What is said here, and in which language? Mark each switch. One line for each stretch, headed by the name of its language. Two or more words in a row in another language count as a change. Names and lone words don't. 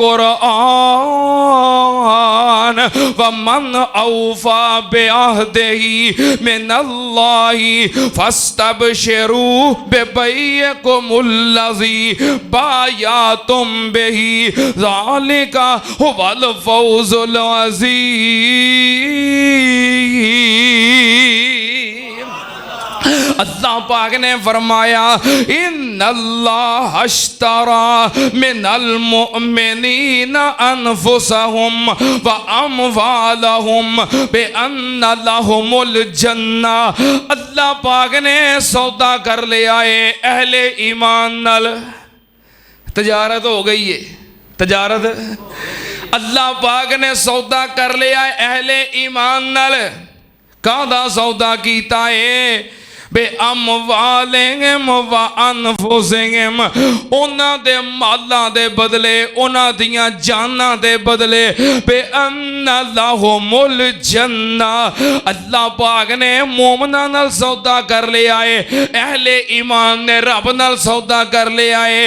Arabic: قرآن ومن أوفى بعهده من الله فاستبشروا ببيعكم الذي بايعتم به ذلك هو الفوز العظيم.
Punjabi: ਅੱਲਾਹ ਪਾਕ ਨੇ ਫ਼ਰਮਾਇਆ
Arabic: إن الله اشترى من المؤمنين أنفسهم وأموالهم بأن لهم الجنة.
Punjabi: ਅੱਲਾਹ ਪਾਕ ਨੇ ਸੌਦਾ ਕਰ ਲਿਆ ਹੈ ਅਹਿਲੇ ਈਮਾਨ ਨਾਲ। ਤਜਾਰਤ ਹੋ ਗਈ ਹੈ, ਤਜਾਰਤ ਅੱਲਾਹ ਪਾਕ ਨੇ ਸੌਦਾ ਕਰ ਲਿਆ ਹੈ ਅਹਿਲੇ ਈਮਾਨ ਨਾਲ। ਕਾਹਦਾ ਸੌਦਾ ਕੀਤਾ ਹੈ
Arabic: بأموالهم وأنفسهم,
Punjabi: ਉਨ੍ਹਾਂ ਦੇ ਮਾਲਾਂ ਦੇ ਬਦਲੇ, ਉਨ੍ਹਾਂ ਦੀਆਂ ਜਾਨਾਂ ਦੇ ਬਦਲੇ
Arabic: بأن لهم الجنة.
Punjabi: ਅੱਲਾਹ ਪਾਕ ਨੇ ਮੋਮਨਾਂ ਨਾਲ ਸੌਦਾ ਕਰ ਲਿਆ ਹੈ, ਅਹਿਲੇ ਈਮਾਨ ਨੇ ਰੱਬ ਨਾਲ ਸੌਦਾ ਕਰ ਲਿਆ ਹੈ।